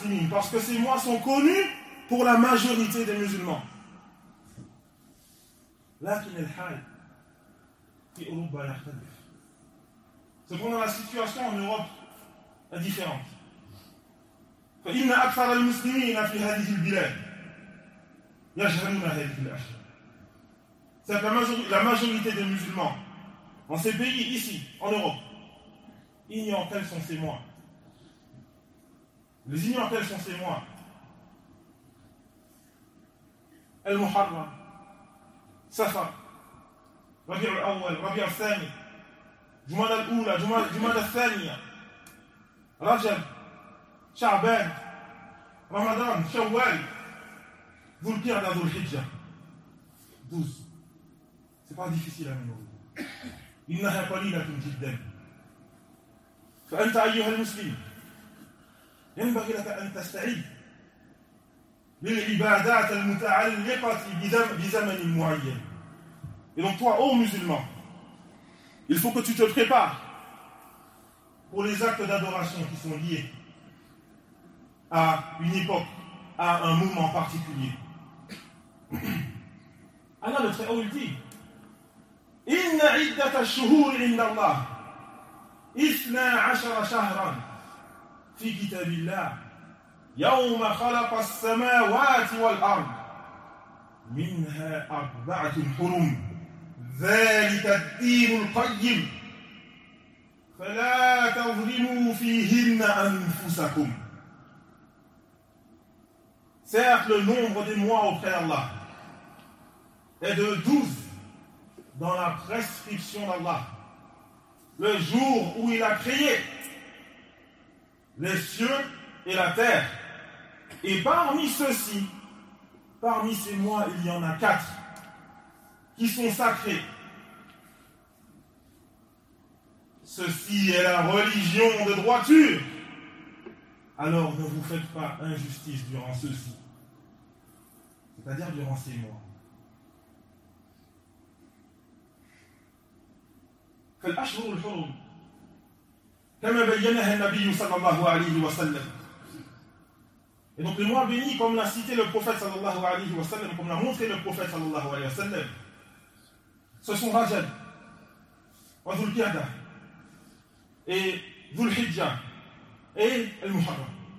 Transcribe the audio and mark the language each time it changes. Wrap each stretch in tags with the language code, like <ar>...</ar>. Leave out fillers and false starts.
<fr>Parce que ces mois sont connus pour la majorité des musulmans.</fr> <ar>لكن الحال في أوروبا يختلف.</ar> <fr>Cependant, la situation en Europe est différente.</fr> <ar>فإن أكثر المسلمين في هذه البلاد يجهلون هذه الأشياء.</ar> <fr>C'est que la majorité des musulmans dans ces pays ici, en Europe, ignorent quels sont ces mois. Les ignorent quels sont ces mois. Al-Muharram, Safar, Rabi' al-Awwal, Rabi' al-Thani, Jumad al-Oula, Jumad al-Thani, Rajab, Sha'ban, Ramadan, Shawwal, Dhul-Qi'ad, Dhul-Hijjah, 12. C'est pas difficile à mémoriser. Il n'a rien pas dit là comme dit d'elle.</fr> <ar>فأنت أيها المسلم ينبغي لك أن تستعد للعبادات المتعلقة بزمن معين.</ar> <fr>Et donc toi, ô musulman, il faut que tu te prépares pour les actes d'adoration qui sont liés à une époque, à un moment particulier. Alors le Très-Haut il dit</fr> <ar>إن عدة الشهور عند الله اثنا عشر شهرا في كتاب الله يوم خلق السماوات والأرض منها أربعة حرم ذلك الدين القيم فلا تظلموا فيهن أنفسكم.</ar> <fr>Certes, le nombre des mois auprès d'Allah est de 12 dans la prescription d'Allah. Le jour où il a créé les cieux et la terre. Et parmi ceux-ci, parmi ces mois, il y en a 4 qui sont sacrés. Ceci est la religion de droiture. Alors ne vous faites pas injustice durant ceux-ci. C'est-à-dire durant ces mois.</fr> <ar>فالأشهر الحرم كما بينها النبي صلى الله عليه وسلم.</ar> <fr>Et donc les mois bénis, comme l'a cité le prophète صلى الله عليه وسلم, comme l'a montré le prophète صلى الله عليه وسلم, ce sont Rajab, Dhul-Qi'ada, et Dhul-Hijja, et Al-Muharram.</fr>